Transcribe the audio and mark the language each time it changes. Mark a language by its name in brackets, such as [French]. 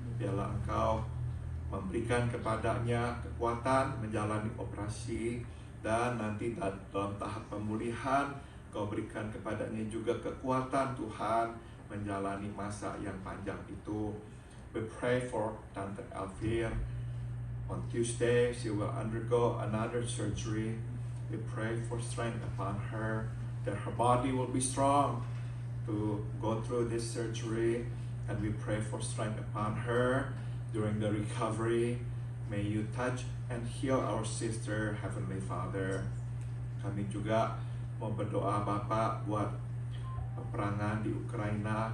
[Indonesian] Biarlah Engkau memberikan kepadanya kekuatan menjalani operasi, dan nanti dalam tahap pemulihan Kau berikan kepadanya juga kekuatan Tuhan menjalani masa yang panjang itu. [English] We pray for Tante Elvir. On Tuesday she will undergo another surgery. We pray for strength upon her, that her body will be strong to go through this surgery, and we pray for strength upon her during the recovery. May you touch and heal our sister, Heavenly Father. [Indonesian] Kami juga mau berdoa Bapak buat peperangan di Ukraina.